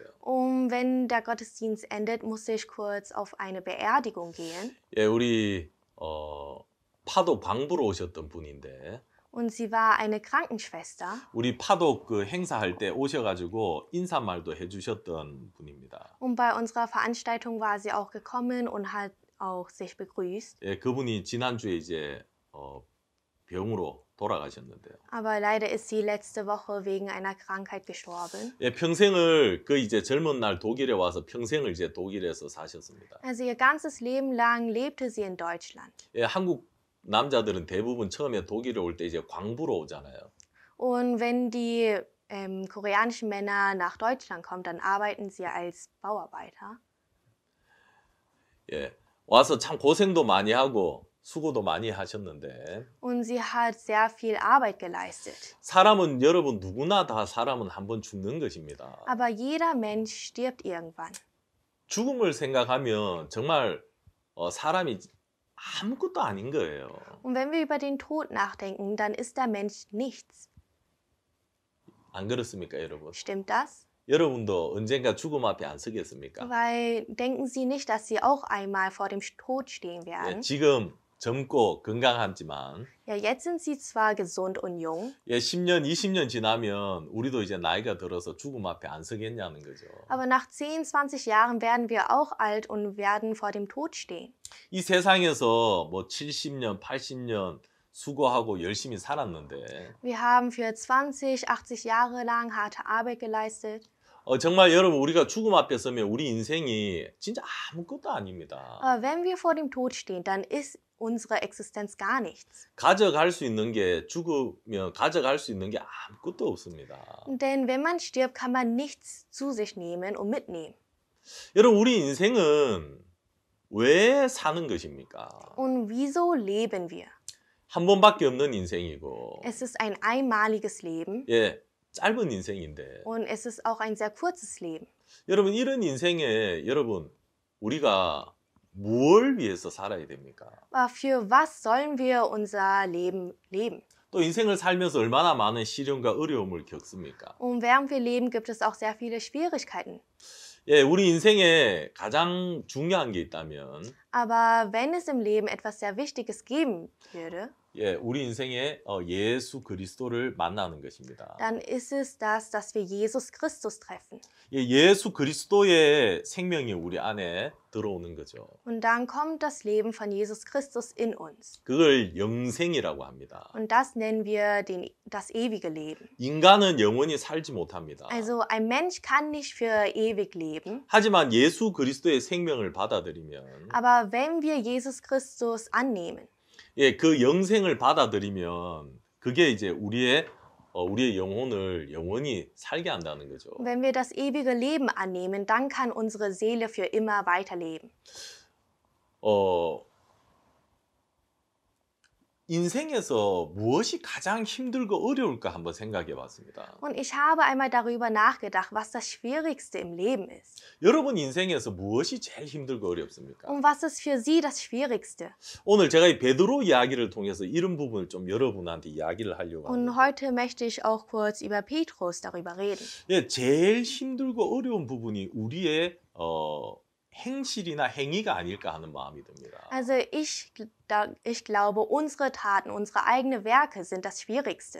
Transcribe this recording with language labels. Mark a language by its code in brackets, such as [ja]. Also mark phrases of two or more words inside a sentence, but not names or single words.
[de] Und wenn der Gottesdienst endet, muss ich kurz auf eine Beerdigung gehen. [ko] 예, 우리 파독 방부로 오셨던 분인데 [de] Und sie war eine Krankenschwester. [ko] 우리 파독 그 행사할 때 오셔가지고 인사말도 해주셨던 분입니다. [de] Und bei unserer Veranstaltung war sie auch gekommen und hat auch sich begrüßt. [ko] 예, 그분이 지난주에 이제 병으로 돌아가셨는데요. [de] Aber leider ist sie letzte Woche wegen einer Krankheit gestorben. [ko] 예, 평생을 그 이제 젊은 날 독일에 와서 평생을 이제 독일에서 사셨습니다. [de] Also ihr ganzes Leben lang lebte sie in Deutschland. [ko] 예, 한국 남자들은 대부분 처음에 독일에 올 때 이제 광부로 오잖아요. [de] Und wenn die koreanischen Männer nach Deutschland kommen, dann arbeiten sie als Bauarbeiter. [ko] 예, 와서 참 고생도 많이 하고 수고도 많이 하셨는데 [de] und sie hat sehr viel Arbeit geleistet. [ko] 사람은 여러분 누구나 다 사람은 한번 죽는 것입니다. [de] Aber jeder Mensch stirbt irgendwann. [ko] 죽음을 생각하면 정말 사람이 아무것도 아닌 거예요. [de] Und wenn wir über den Tod nachdenken, dann ist der Mensch nichts. [ko] 안 그렇습니까, 여러분? [de] Stimmt das? [ko] 여러분도 언젠가 죽음 앞에 안 서겠습니까? [de] Weil denken Sie nicht, dass Sie auch einmal vor dem Tod stehen [ko] 예, [de] werden? [ko] 지금 젊고 건강하지만 [de] Ja, jetzt sind Sie zwar gesund und jung, [ko] 예, 10년, 20년 지나면 우리도 이제 나이가 들어서 죽음 앞에 안 서겠냐는 거죠. [de] aber nach 10, 20 Jahren werden wir auch alt und werden vor dem Tod stehen. [ko] 이 세상에서 뭐 70년, 80년 수고하고 열심히 살았는데 [de] Wir haben für 20, 80 Jahre lang harte Arbeit geleistet. [ko] 정말 여러분 우리가 죽음 앞에 서면 우리 인생이 진짜 아무것도 아닙니다. [de] Aber wenn wir vor dem Tod stehen, dann ist unsere Existenz gar nichts. [ko] 가져갈 수 있는 게 죽으면 가져갈 수 있는 게 아무것도 없습니다. [de] Denn wenn man stirbt, kann man nichts zu sich nehmen und mitnehmen. [ko] 여러분 우리 인생은 왜 사는 것입니까? [de] Und wieso leben wir? [ko] 한 번밖에 없는 인생이고 [de] Es ist ein einmaliges Leben [ko] 예, 짧은 인생인데 [de] und es ist auch ein sehr kurzes Leben. [ko] 여러분 이런 인생에 여러분 우리가 뭘 위해서 살아야 됩니까? [de] Aber für was sollen wir unser Leben leben? [ko] 또 인생을 살면서 얼마나 많은 시련과 어려움을 겪습니까? [de] Und während wir leben, gibt es auch sehr viele Schwierigkeiten. [ko] 예, 우리 인생에 가장 중요한 게 있다면 [de] Aber wenn es im Leben etwas sehr Wichtiges geben würde, [ko] 예, 우리 인생에 예수 그리스도를 만나는 것입니다. [de] dann ist es das, dass wir Jesus Christus treffen. [ko] 예, 예수 그리스도의 생명이 우리 안에 들어오는 거죠. [de] Und dann kommt das Leben von Jesus Christus in uns. [ko] 그걸 영생이라고 합니다. [de] Und das nennen wir das ewige Leben. [ko] 인간은 영원히 살지 못합니다. [de] Also ein Mensch kann nicht für ewig leben. [ko] 하지만 예수 그리스도의 생명을 받아들이면 [de] Aber wenn wir Jesus Christus annehmen, [ko] 예, 그 영생을 받아들이면 그게 이제 우리의 영혼을 영원히 살게 한다는 거죠. [de] wenn wir das ewige Leben annehmen, dann kann unsere Seele für immer weiterleben. [ko] 인생에서 무엇이 가장 힘들고 어려울까 한번 생각해 봤습니다. [de] Und ich habe einmal darüber nachgedacht, was das Schwierigste im Leben ist. [ko] 여러분 인생에서 무엇이 제일 힘들고 어렵습니까? [de] Und was ist für Sie das Schwierigste? [ko] 오늘 제가 이 베드로 이야기를 통해서 이런 부분을 좀 여러분한테 이야기를 하려고 [de] Und [ko] 합니다. [de] heute möchte ich auch kurz über Petrus darüber reden. [ko] 예, 제일 힘들고 어려운 부분이 우리의 행실이나 행위가 아닐까 하는 마음이 듭니다. [de] Also ich glaube, unsere Taten, unsere eigenen Werke sind das Schwierigste.